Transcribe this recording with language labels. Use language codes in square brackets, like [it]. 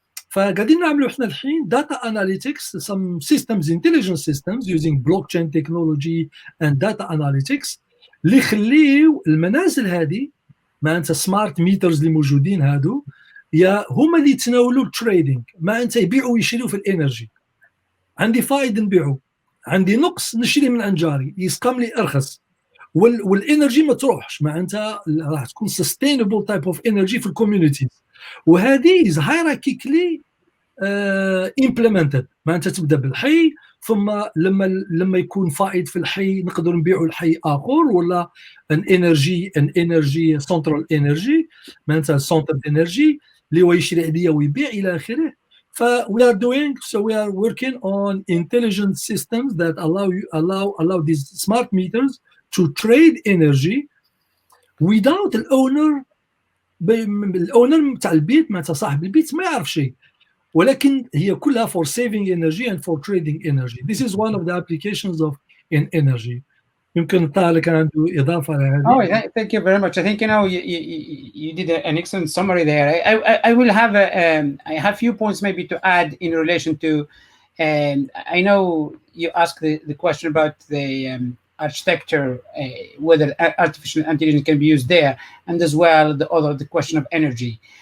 [ar] فقاعدين نعملوا احنا الحين [en] data analytics, some systems, intelligence systems using blockchain technology and data analytics [ar] اللي يخليو المنازل هذه ما انت سمارت ميترز اللي موجودين هادو يا هما اللي يتناولوا التريدينغ. ما انت يبيعوا ويشريوا في الانرجي، عندي فائض نبيعه، عندي نقص نشري من عند جاري يسقم لي ارخص، والانرجي ما تروحش، ما انت راح تكون [en] sustainable type of energy [ar] في الكوميونيتيز. وهذه [en] is hierarchically implemented. [ar] ما انت تبدا بالحي ثم لما يكون فائض في الحي نقدر نبيعوا الحي اخر، ولا ان انرجي سنترال انرجي ما انت سنترال انرجي اللي هو يشري عليا ويبيع الى اخره. [en] ف we are working on intelligent systems that allow these smart meters to trade energy without [ar] الاونر تاع البيت، ما صاحب البيت ما يعرف شيء، ولكن هي كلها [en] for saving energy and for trading energy. This is one of the applications of in energy. [ar] يمكن طارق كان عنده إضافة لهذه. [en] Oh, thank you very much. I think you did an excellent summary there. I will have I have few points maybe to add in relation to, and I know you asked the question about the architecture, whether artificial intelligence can be used there, and as well the question of energy.